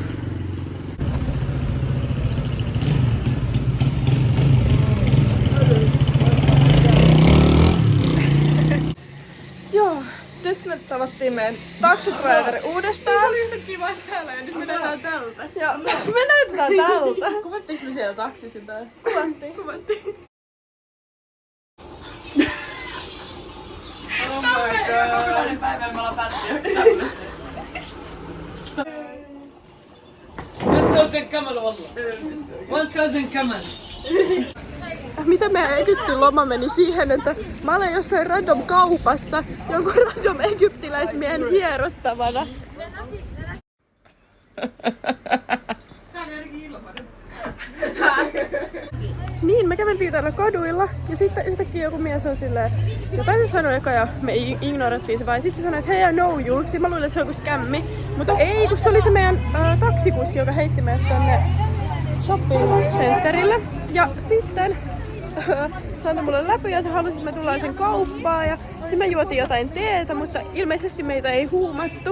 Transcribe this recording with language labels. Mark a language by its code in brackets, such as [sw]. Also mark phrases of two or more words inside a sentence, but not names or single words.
[fi] Joo, nyt me tavattiin meidän taxidriveri uudestaan. Se oli yhtä kiva täällä ja nyt me näytetään tältä. Joo, me näytetään tältä. Kuvattiinko me siellä taksissa tai? Kuvattiin. [en] Oh my god. [fi] Kokonainen päivä me ollaan päätty johonkin tämmöiseen. [ar] 1000 كمل والله 1000 كمل. [fi] Mitä meidän Egyptin loma meni siihen, että mä olen jossain random kaupassa jonkun random egyptiläismiehen hierottavana. Niin, me käveltiin täällä kaduilla ja sitten yhtäkkiä joku mies on silleen, jotain se sanoi eka ja me ignorattiin se vaan. Sitten se sanoi, että hei [en] I know you. [fi] Sitten mä luulin, että se on joku skämmi. Mutta ei, kun se oli se meidän taksikuski, joka heitti meidät tonne [en] shopping centerille. [fi] Ja sitten se antoi mulle läpy ja se halusi, että me tullaan sen kauppaan. Ja sitten me juotiin jotain teetä, mutta ilmeisesti meitä ei huumattu.